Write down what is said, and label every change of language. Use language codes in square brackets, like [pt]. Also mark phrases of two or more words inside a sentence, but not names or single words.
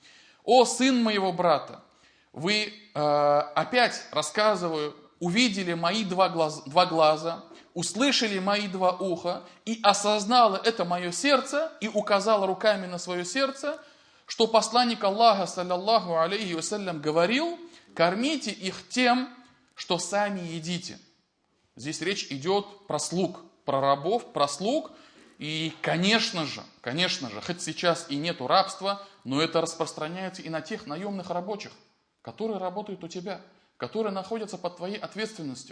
[ru] О сын моего брата, вы опять, рассказываю, увидели мои два глаза, услышали мои два уха, и осознало это мое сердце, и указало руками на свое сердце, что посланник Аллаха, [ar] صلى الله عليه وسلم, [ru] говорил: кормите их тем, что сами едите. Здесь речь идет про слуг, про рабов, про слуг. И, конечно же, хоть сейчас и нету рабства, но это распространяется и на тех наемных рабочих, которые работают у тебя, которые находятся под твоей ответственностью.